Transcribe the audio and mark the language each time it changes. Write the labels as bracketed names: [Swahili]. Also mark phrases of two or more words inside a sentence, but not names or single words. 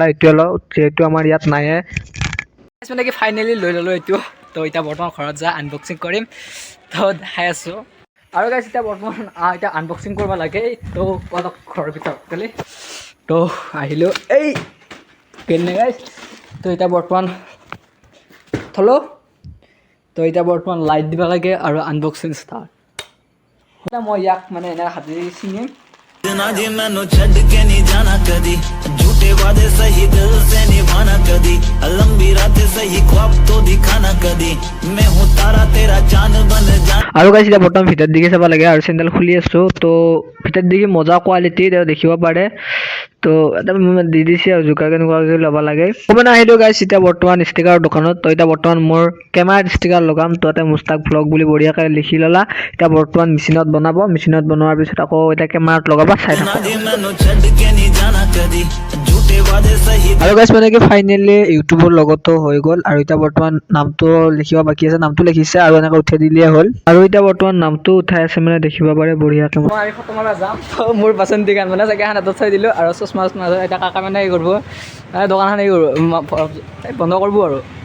[Assamese] এইটোৱে লওঁ যিহেতু আমাৰ ইয়াত নাইয়ে মানে কি ফাইনেলি লৈ ল'লোঁ এইটো তো এতিয়া বৰ্তমান ঘৰত যাই আনবক্সিং কৰিম তো দেখাই আছোঁ আৰু গাইছ এতিয়া বৰ্তমান এতিয়া আনবক্সিং কৰিব লাগে তো অলপ ঘৰৰ ভিতৰত খালি তো আহিলোঁ এই কেনে গাইছ তো এতিয়া বৰ্তমান থলো তো এতিয়া বৰ্তমান লাইট দিব লাগে আৰু আনবক্সিং ষ্টাৰ্ট মই ইয়াক মানে এনে হাতেৰে ছিঙিম [Hindi] जी [Punjabi] ਮੈਨੂੰ ਛੱਡ ਕੇ [Hindi] नहीं जाना कदी झूठे वादे सही दिल से निभाना कदी लंबी रातें सही ख्वाब तो दिखाना कदी मैं हूँ तारा तेरा चांद बन जा [Assamese] আৰু গাইছ এতিয়া বৰ্তমান ভিতৰত দিকে চাব লাগে আৰু চেণ্ডেল খুলি আছোঁ তো ভিতৰত দিকে মজা কোৱালিটি দেখিব পাৰে তো এটা দি দিছে আৰু জোকা কেনেকুৱাকৈ ল'ব লাগে মানে আহিলোঁ গাইছ এতিয়া বৰ্তমান ষ্টিকাৰৰ দোকানত তো এতিয়া বৰ্তমান মোৰ কেমেৰাত ষ্টিকাৰ লগাম তো তাতে মুস্তাক ব্লগ বুলি বঢ়িয়াকৈ লিখি ল'লা এতিয়া বৰ্তমান মেচিনত বনাব মেচিনত বনোৱাৰ পিছত আকৌ এতিয়া কেমেৰাত লগাব চাই থাকক [Hindi] जी [Punjabi] ਮੈਨੂੰ ਛੱਡ ਕੇ [Hindi] नहीं जाना कदी झूठे वादे सही [Assamese] আৰু গাইছ মানে কি ফাইনেলি ইউটিউবৰ লগতো হৈ গ'ল আৰু এতিয়া বৰ্তমান নামটো লিখিব বাকী আছে নামটো লিখিছে আৰু এনেকৈ উঠাই দিলেই হ'ল আৰু এতিয়া বৰ্তমান নামটো উঠাই আছে মানে দেখিব পাৰে বঢ়িয়াকৈ মই আমি ফটো মাৰা যাম মোৰ বাচন্তি গান মানে চাগে হাতত চাই দিলোঁ আৰু চশমা এতিয়া কাকা মানে হেৰি কৰিব দোকানখন হেৰি কৰিব বন্ধ কৰিব আৰু